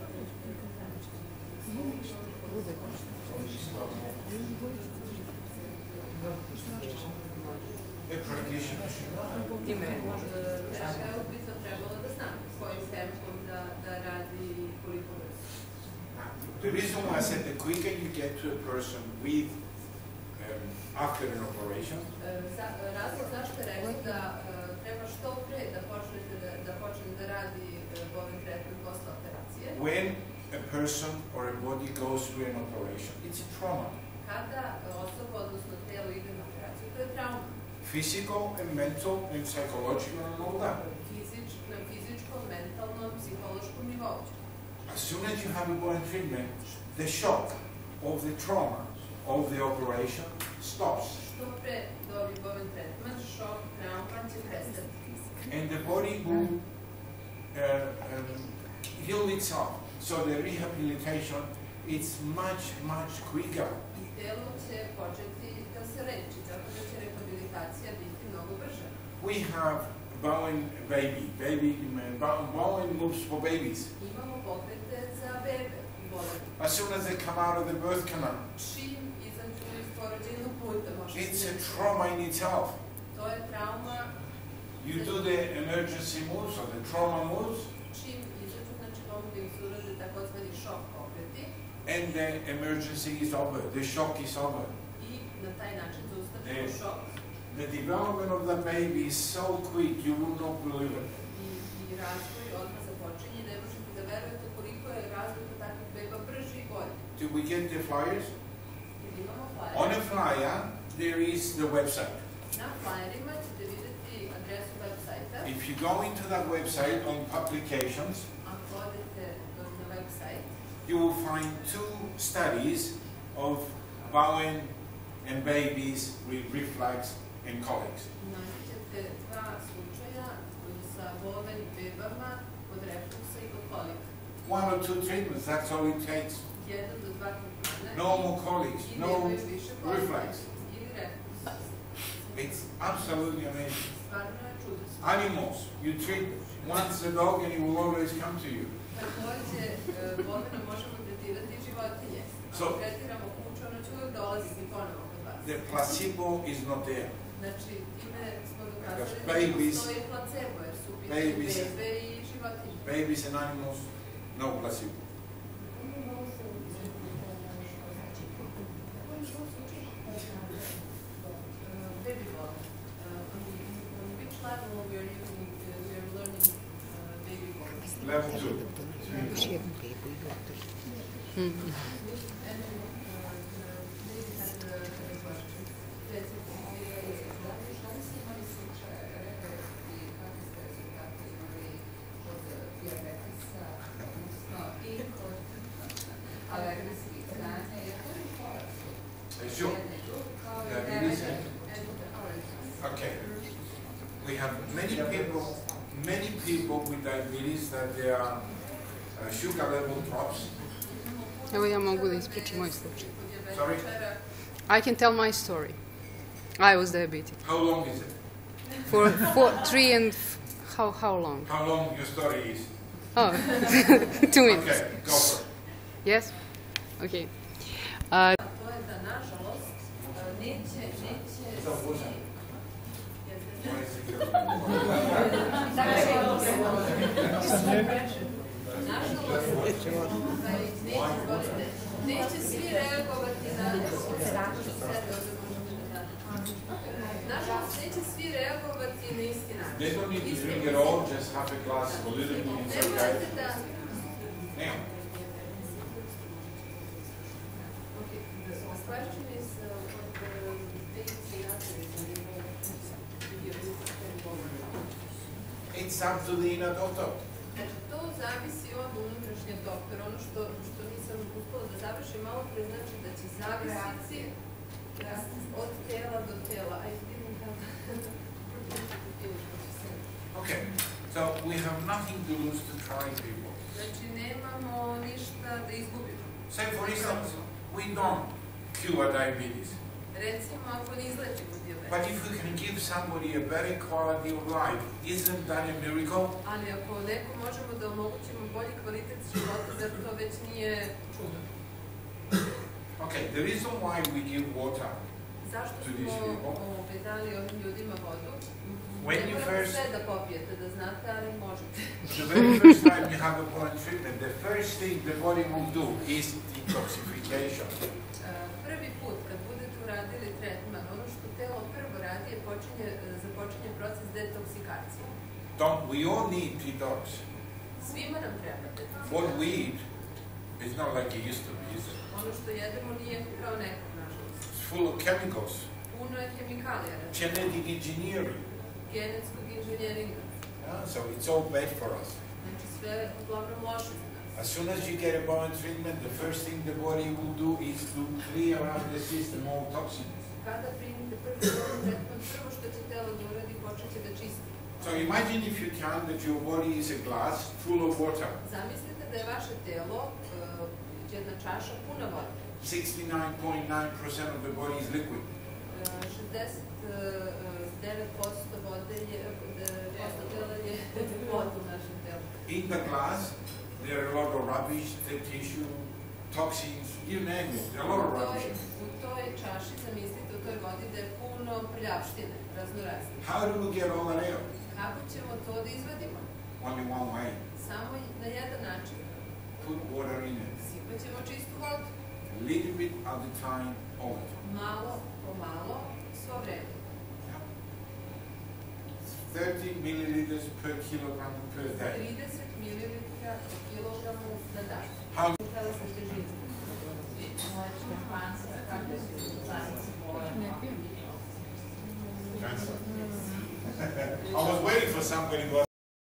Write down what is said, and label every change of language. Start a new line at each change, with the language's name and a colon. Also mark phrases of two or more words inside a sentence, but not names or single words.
English: A practitioner should know. The reason why I said the quicker you get to a person with after an operation,
Serbian: razlog zašto je rekao da treba što pre da počne da radi Bowen tretman posle operacije.
English: when a person or a body goes through an operation, it's a trauma.
Serbian: Kada osoba, odnosno telo ide na operaciju, to je trauma.
English: Physical and mental and psychological and all that.
Serbian: Na fizičkom, mentalnom, psihološkom nivou.
English: As soon as you have a Bowen treatment, the shock of the trauma of the operation stops.
Serbian: Što pre dobi Bowen tretman, šok, trauma će prestati.
English: And the body will heal itself. So the rehabilitation is much, much quicker.
Serbian: I telo će početi da se leči, tako da će rehabilitacija biti mnogo brža.
English: We have Bowen Bowen moves for babies.
Serbian: Imamo pokrete za bebe u Bowenu.
English: As soon as they come out of the birth canal,
Serbian: Čim izađu iz porođajnog puta, može
English: it's
Serbian: se...
English: a trauma in itself.
Serbian: To je trauma.
English: You do the emergency moves or the trauma moves,
Serbian: Čim izađu, znači mogu da im se urade takozvani šok pokreti
English: and the emergency is over. The shock is over.
Serbian: i na taj način zaustavimo šok.
English: The development of the baby is so quick, you will not believe it.
Serbian: I razvoj odmah započinje, ne možete da verujete koliko je razvoj kod takvih beba brži i bolji.
English: Do we get the flyers?
Serbian: Imamo flyer.
English: On a flyer, there is the website.
Serbian: Na flyerima ćete vidjeti adresu websajta.
English: If you go into that website on publications,
Serbian: Ako odete na website,
English: you will find 2 studies of Bowen and babies with reflux and colics.
Serbian: naći ćete 2 slučaja sa Bowen bebama kod refluksa i kod kolika.
English: 1 or 2 treatments, that's all it takes.
Serbian: 1 do 2 tretmana.
English: No more colics,
Serbian: I
English: no
Serbian: nemaju više kolika.
English: reflux.
Serbian: Ili reflux.
English: It's absolutely amazing.
Serbian: Stvarno je čudesno.
English: Animals, you treat once a dog and he will always come to you.
Serbian: Takođe, Bowenom možemo tretirati životinje.
English: So-
Serbian: Ako tretiramo kuću, ono će uvek dolaziti ponovo kod vas.
English: The placebo is not there.
Serbian: Znači, time smo dokazali
English: Because
Serbian: da
English: babies-
Serbian: postoji placebo, jer su pitanje
English: babies-
Serbian: bebe i životinje.
English: Babies and animals, no placebo. Baby bottle. On which level we are using, we are learning baby bottles? Level 2.
Serbian: Još jednu bebu i gotovo.
English: And maybe had a question. Sure. Diabetes. Okay. We have many people with diabetes that their sugar level drops.
Serbian: Evo ja mogu da ispričam moj slučaj.
English: Sorry? I can tell my story. I was diabetic. How long is it? For 3 and... How long? How long your story is? Oh, 2 minutes. Okay, go for it. Yes? Okay.
Serbian: To je da, nažalost, neće svi reagovati na isti način.
English: They don't need to drink it all, just half a glass, a little bit, it's okay. Now. Okay, the question is what the dates and others It's up to the inner doctor.
Serbian: Znači, to zavisi od unutrašnjeg doktora. Ono što nisam uspela da završim malo pre, znači da će zavisiti od tela do tela.
English: I didn't have... Okay, so we have nothing to lose to try people.
Serbian: Znači, nemamo ništa da izgubimo.
English: Say for instance, we don't cure diabetes.
Serbian: Recimo, ako ne izlečimo dijabetes.
English: But if we can give somebody a better quality of life, isn't that a miracle?
Serbian: Ali ako nekom možemo da omogućimo bolji kvalitet života, zar to već nije čudo?
English: Okay, the reason why we give water
Serbian: Zašto
English: to these
Serbian: smo
English: people,
Serbian: dali ovim ljudima vodu?
English: when
Serbian: Ne
English: you
Serbian: morate
English: first,
Serbian: sve da popijete, da znate, ali možete.
English: the very first time you have a Bowen treatment, the first thing the body will do is detoxification.
Serbian: Prvi put kad budete uradili tretman, ono što telo prvo radi je započinje proces detoksikacije.
English: Don't we all need detox?
Serbian: Svima nam treba detoksikacija.
English: What we eat is not like it used to be, is it?
Serbian: Ono što jedemo nije kao nekog, nažalost.
English: It's full of chemicals,
Serbian: Puno je hemikalija,
English: genetic engineering.
Serbian: genetskog inženjeringa.
English: So it's all bad for us.
Serbian: Znači sve uglavnom loše za nas.
English: As soon as you get a Bowen treatment, the first thing the body will do is to clear out the system all toxins.
Serbian: Kada primite prvi tretman, prvo što će telo da uradi, počeće da čisti.
English: So imagine if you count that your body is a glass full of water.
Serbian: Zamislite da je vaše telo jedna čaša puna vode.
English: 69.9% of the body is liquid.
Serbian: 69% vode je, posto tela je voda u našem telu.
English: In the glass, there are a lot of rubbish, the tissue, toxins, you name it, there are a lot of rubbish.
Serbian: U toj čaši, zamislite, u toj vodi da je puno prljavštine, raznorazne.
English: How do we get all that out?
Serbian: Kako ćemo to da izvadimo?
English: Only one way.
Serbian: Samo na jedan način.
English: Put water in it.
Serbian: Sipat ćemo čistu vodu.
English: A little bit at the time, all the time.
Serbian: Malo po malo, svo vreme.
English: 30 milliliters per kilogram per day.
Serbian: 30 mililitra po kilogramu na dan.
English: How?
Serbian: Htjela sam težinu.
English: I was waiting for somebody to